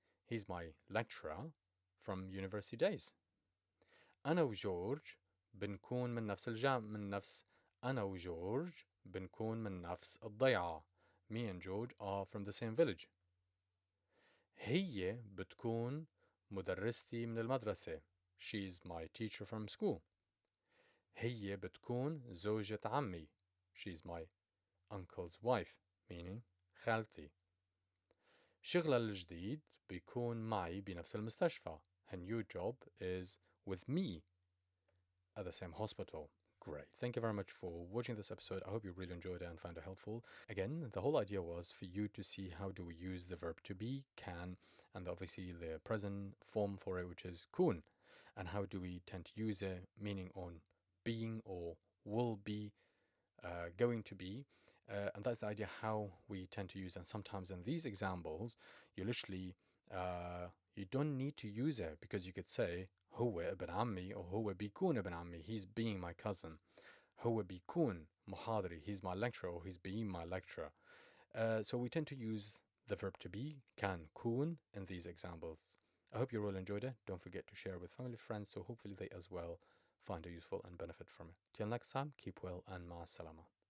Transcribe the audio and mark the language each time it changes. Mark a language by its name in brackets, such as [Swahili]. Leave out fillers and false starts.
[English] He's my lecturer from university days. [Arabic] أنا وجورج بنكون من نفس أنا وجورج بنكون من نفس الضيعة. [English] Me and George are from the same village. [Arabic] هي بتكون مدرستي من المدرسة. [English] She's my teacher from school. [Arabic] هي بتكون زوجة عمي. [English] She's my uncle's wife, meaning خالتي. [Arabic] شغلها الجديد بيكون معي بنفس المستشفى. [English] Her new job is with me at the same hospital. Great. Thank you very much for watching this episode. I hope you really enjoyed it and found it helpful. Again, the whole idea was for you to see how do we use the verb to be, can, and obviously the present form for it, which is kun, and how do we tend to use it, meaning on being or will be, going to be. And that's the idea how we tend to use. And sometimes in these examples, you literally, you don't need to use it because you could say, [Arabic] هو ابن عمي or هو بيكون ابن عمي, [English] he's being my cousin. [Arabic] هو بيكون محاضري, [English] he's my lecturer or he's being my lecturer. So we tend to use the verb to be, كان, كون, in these examples. I hope you all enjoyed it. Don't forget to share with family, friends, so hopefully they as well find it useful and benefit from it. Till next time, keep well and ma salama.